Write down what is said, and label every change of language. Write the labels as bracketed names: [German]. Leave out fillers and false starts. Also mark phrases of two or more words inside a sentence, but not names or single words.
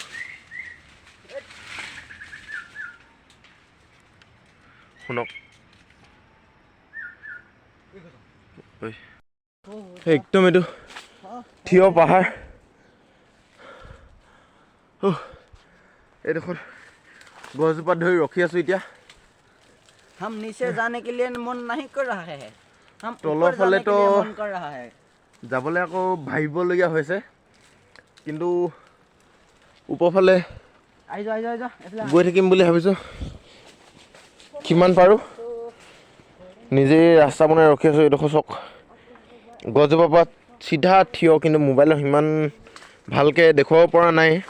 [Assamese] শুনক একদম এইটো থিয় পাহাৰ এইডোখৰ গছজোপাত ধৰি ৰখি আছো এতিয়া [Hindi] हम नीचे जाने के लिए मन नहीं कर रहा है हम ऊपर जाने के लिए मन कर रहा है [Assamese] যাবলৈ আকৌ ভাবিবলগীয়া হৈছে কিন্তু ওপৰফালে গৈ থাকিম বুলি ভাবিছো কিমান পাৰো নিজে ৰাস্তা বনাই ৰখি আছো এইডোখৰ চক গছজোপাৰ পৰা চিধা থিয় কিন্তু মোবাইলত সিমান ভালকৈ দেখুৱাব পৰা নাই